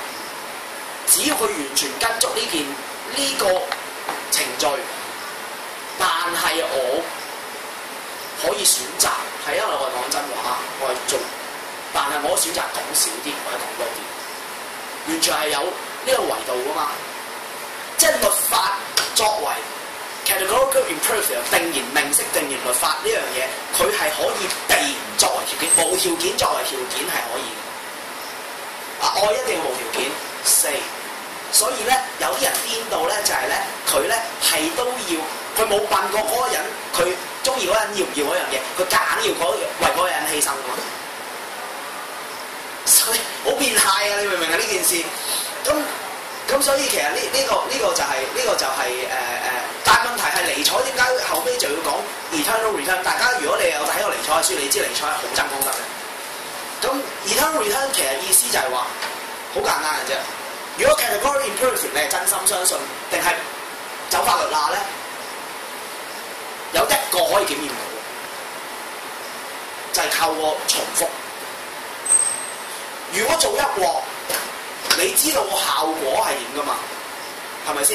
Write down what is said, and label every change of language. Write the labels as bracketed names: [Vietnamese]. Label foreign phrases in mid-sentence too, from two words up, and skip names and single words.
[Cantonese] 只要佢完全跟足呢個程序，但係我可以選擇，係因為我係講真話，我係做，但係我選擇講少啲或者講多啲。完全係有呢個維度噶嘛，即係律法作為 [English] categorical imperative [Cantonese] 定言明晰定言律法呢樣嘢，佢係可以被作為條件，無條件作為條件係可以嘅。愛一定要無條件4，所以咧有啲人顛到咧就係咧佢咧係都要，佢冇問過嗰個人，佢中意嗰個人要唔要嗰樣嘢，佢夾硬要為嗰個人犧牲㗎嘛。所以好變態啊！你明唔明啊？呢件事咁所以其實呢個就係但係問題係尼采點解後尾就要講 [English] eternal return？ [Cantonese] 大家如果你有睇過尼采嘅書，你知尼采係好憎功德嘅。咁 [English] eternal return [Cantonese] 其實意思就係話好簡單嘅啫。如果 [English] categorical imperative [Cantonese] 你係真心相信，定係走法律罅咧？有一個可以檢驗到，就係靠個重複。如果做一鑊，你知道個效果係點噶嘛？係咪先？